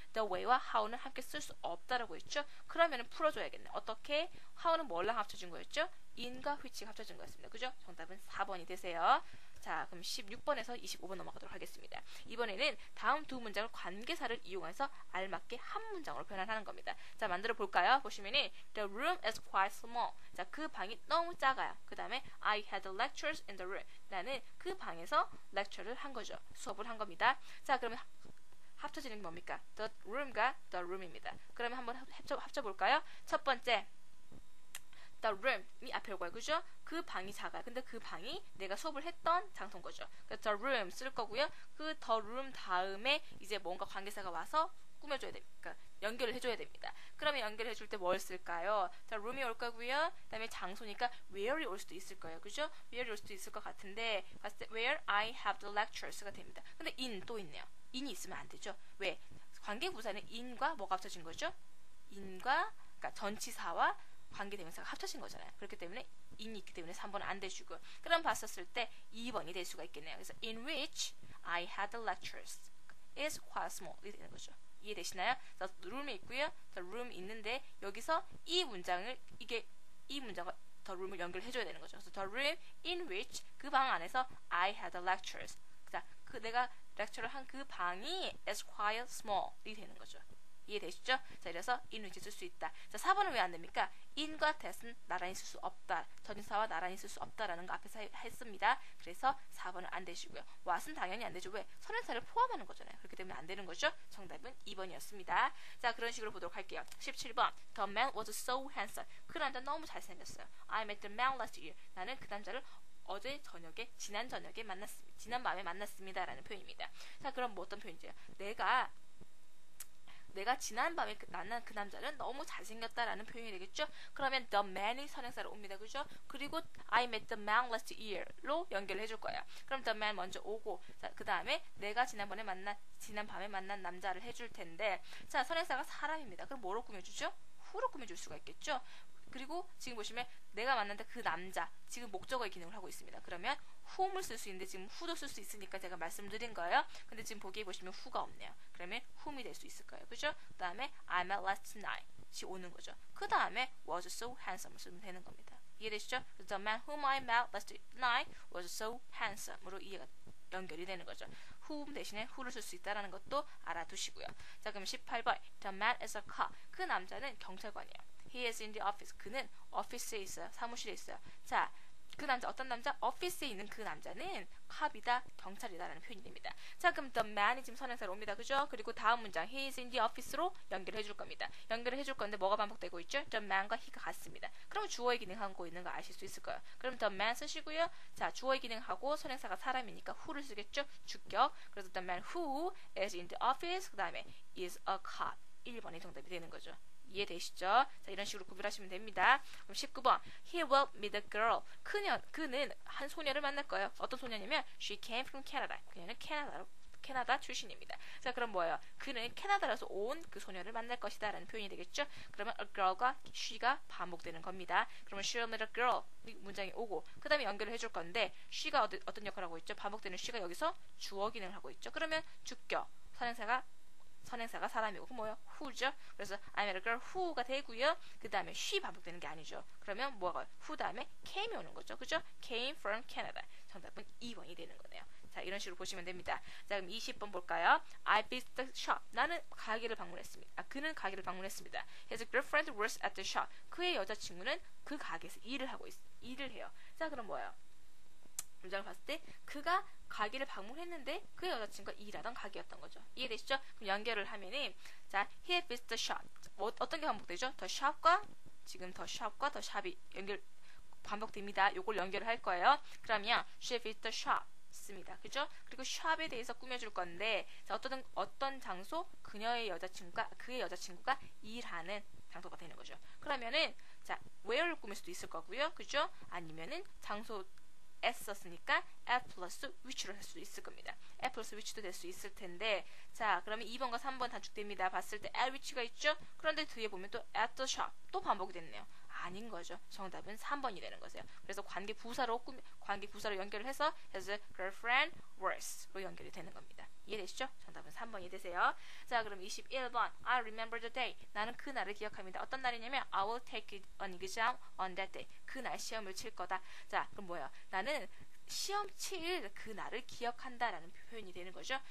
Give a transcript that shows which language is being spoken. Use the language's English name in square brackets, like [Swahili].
[Korean] The way와 how는 함께 쓸 수 없다라고 했죠. 그러면은 풀어줘야겠네. 어떻게? how는 뭐랑 합쳐진 거였죠? in과 which가 합쳐진 거였습니다. 그죠? 정답은 4번이 되세요. 자, 그럼 16번에서 25번 넘어가도록 하겠습니다. 이번에는 다음 두 문장을 관계사를 이용해서 알맞게 한 문장으로 변환하는 겁니다. 자, 만들어 볼까요? 보시면은 [English] The room is quite small. [Korean] 자, 그 방이 너무 작아요. 그 다음에 [English] I had lectures in the room. [Korean] 나는 그 방에서 lecture를 한 거죠. 수업을 한 겁니다. 자, 그러면 합쳐지는 게 뭡니까? [English] The room과 the room입니다. [Korean] 그러면 한번 합쳐볼까요? 첫 번째 The room이 앞에 올 거예요. 그죠? 그 방이 작아요. 근데 그 방이 내가 수업을 했던 장소인 거죠. 그러니까 the room 쓸 거고요. 그 the room 다음에 이제 뭔가 관계사가 와서 꾸며줘야 됩니다. 그러니까 연결을 해줘야 됩니다. 그러면 연결을 해줄 때 뭘 쓸까요? The room이 올 거고요. 그 다음에 장소니까 where이 올 수도 있을 거예요. 그죠? where이 올 수도 있을 것 같은데 봤을 때 [English] where I have the lectures [Korean] 가 됩니다. 근데 in 또 있네요. in이 있으면 안 되죠. 왜? 관계부사는 in과 뭐가 합쳐진 거죠? in과 그러니까 전치사와 관계대명사가 합쳐진 거잖아요. 그렇기 때문에 in이 있기 때문에 3번은 안 되시고 그럼 봤었을 때 2번이 될 수가 있겠네요. 그래서 [English] in which I had the lectures is quite small [Korean] 이 되는 거죠. 이해되시나요? 그래서 room이 있고요. the room 있는데 여기서 이 문장을 이 문장과 the room을 연결해줘야 되는 거죠. 그래서 the room in which 그 방 안에서 [English] I had the lectures. [Korean] 자, 그 내가 lecture를 한 그 방이 [English] is quite small [Korean] 이 되는 거죠. 이해되시죠? 자, 이래서 in which 쓸 수 있다. 자, 4번은 왜 안 됩니까? in과 that은 나란히 쓸 수 없다. 전치사와 나란히 쓸 수 없다라는 거 앞에서 했습니다. 그래서 4번은 안 되시고요. what은 당연히 안 되죠. 왜? 선행사를 포함하는 거잖아요. 그렇기 때문에 안 되는 거죠. 정답은 2번이었습니다. 자, 그런 식으로 보도록 할게요. 17번. [English] The man was so handsome. [Korean] 그 남자 너무 잘생겼어요. [English] I met the man last year. [Korean] 나는 그 남자를 어제 저녁에, 지난 저녁에 만났습니다. 지난 밤에 만났습니다. 라는 표현입니다. 자, 그럼 뭐 어떤 표현이죠? 내가 지난밤에 만난 그 남자는 너무 잘생겼다라는 표현이 되겠죠? 그러면 the man이 선행사로 옵니다. 그죠? 그리고 [English] I met the man last year로 [Korean] 연결을 해줄 거예요. 그럼 the man 먼저 오고 그 다음에 내가 지난 밤에 만난 남자를 해줄 텐데 자, 선행사가 사람입니다. 그럼 뭐로 꾸며주죠? who로 꾸며줄 수가 있겠죠? 그리고 지금 보시면 내가 만났는데 그 남자 지금 목적어의 기능을 하고 있습니다. 그러면 whom을 쓸 수 있는데 지금 who도 쓸 수 있으니까 제가 말씀드린 거예요. 근데 지금 보기에 보시면 who가 없네요. 그러면 whom이 될 수 있을 거예요. 그죠? 그 다음에 [English] I met last night [Korean] 이 오는 거죠. 그 다음에 [English] was so handsome [Korean] 을 쓰면 되는 겁니다. 이해되시죠? [English] The man whom I met last night was so handsome으로 [Korean] 연결이 되는 거죠. whom 대신에 who를 쓸 수 있다는 것도 알아두시고요. 자, 그럼 18번. [English] The man is a cop. [Korean] 그 남자는 경찰관이에요. [English] He is in the office. [Korean] 그는 오피스에 있어요. 사무실에 있어요. 자, 그 남자, 어떤 남자? 오피스에 있는 그 남자는 컵이다, 경찰이다라는 표현이 됩니다. 자, 그럼 the man이 지금 선행사로 옵니다. 그죠? 그리고 다음 문장 [English] he is in the office [Korean] 로 연결해 줄 겁니다. 연결을 해줄 건데 뭐가 반복되고 있죠? the man과 he가 같습니다. 그러면 주어의 기능하고 있는 거 아실 수 있을 거예요. 그럼 the man 쓰시고요. 자, 주어의 기능하고 선행사가 사람이니까 who를 쓰겠죠? 주격. 그래서 [English] the man who is in the office, [Korean] 그 다음에 [English] is a cop. [Korean] 1번이 정답이 되는 거죠. 이해되시죠? 자, 이런 식으로 구별하시면 됩니다. 그럼 19번. [English] He will meet a girl. [Korean] 그는 한 소녀를 만날 거예요. 어떤 소녀냐면 [English] she came from Canada. [Korean] 그녀는 캐나다 출신입니다. 자, 그럼 뭐예요? 그는 캐나다라서 온 그 소녀를 만날 것이다 라는 표현이 되겠죠? 그러면 a girl과 she가 반복되는 겁니다. 그러면 [English] she'll meet a girl [Korean] 문장이 오고 그 다음에 연결을 해줄 건데 she가 어떤 역할을 하고 있죠? 반복되는 she가 여기서 주어 기능을 하고 있죠. 그러면 주격, 선행사가 사람이고 그 뭐예요? who죠. 그래서 [English] I met a girl who [Korean] 가 되고요. 그 다음에 she 반복되는 게 아니죠. 그러면 뭐가 who 다음에 came이 오는 거죠. 그죠? [English] came from Canada. [Korean] 정답은 2번이 되는 거네요. 자, 이런 식으로 보시면 됩니다. 자, 그럼 20번 볼까요? [English] I visited the shop. [Korean] 나는 가게를 방문했습니다. 그는 가게를 방문했습니다. [English] His girlfriend works at the shop. [Korean] 그의 여자친구는 그 가게에서 일을 해요. 자, 그럼 뭐예요? 문장을 봤을 때 그가 가게를 방문했는데 그의 여자친구가 일하던 가게였던 거죠. 이해되시죠? 그럼 연결을 하면은 자, [English] he visited the shop. [Korean] 어떤 게 반복되죠? [English] the shop과 the shop이 반복됩니다. [Korean] 요걸 연결을 할 거예요. 그러면 [English] she visited the shop [Korean] 씁니다. 그죠? 그리고 shop에 대해서 꾸며줄 건데 자, 어떤 장소 그의 여자친구가 일하는 장소가 되는 거죠. 그러면은 자, where를 꾸밀 수도 있을 거고요. 그죠? 아니면은 장소 s 썼으니까 at 플러스 which로 할 수 있을 겁니다. at 플러스 which도 될 수 있을 텐데 자, 그러면 2번과 3번 단축됩니다. 봤을 때 at which가 있죠? 그런데 뒤에 보면 또 at the shop 또 반복이 됐네요. 아닌 거죠. 정답은 3번이 되는 거세요. 그래서 관계 부사로 연결을 해서 [English] his girlfriend works [Korean] 로 연결이 되는 겁니다. 이해되시죠? 정답은 3번이 되세요. 자, 그럼 21번. [English] I remember the day. [Korean] 나는 그 날을 기억합니다. 어떤 날이냐면 [English] I will take an exam on that day. [Korean] 그 날 시험을 칠 거다. 자, 그럼 뭐예요? 나는 시험 칠 그 날을 기억한다라는 표현이 되는 거죠.